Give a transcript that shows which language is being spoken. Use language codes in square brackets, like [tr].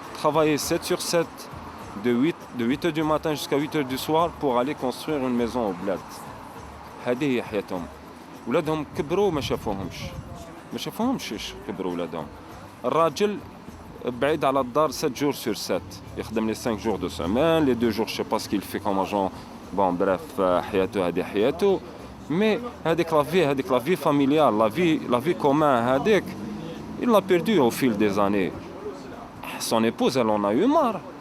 [fr] Travailler 7 sur 7, de 8 heures du matin jusqu'à 8 heures du soir pour aller construire une maison au bled. [ar] هذه هي حياتهم. ولادهم كبروا ما شافوهمش ايش كبروا ولادهم. الراجل بعيد على الدار [fr] 7 jours sur 7 [ar] يخدم لي [fr] 5 jours de semaine, les 2 jours je sais pas ce qu'il fait comme agent. Bon bref, [ar] حياته هذه حياته. [fr] Mais [ar] هذيك [fr] la vie familiale, la vie commune هذيك, il l'a perdu au fil des années. Son épouse elle en a eu marre.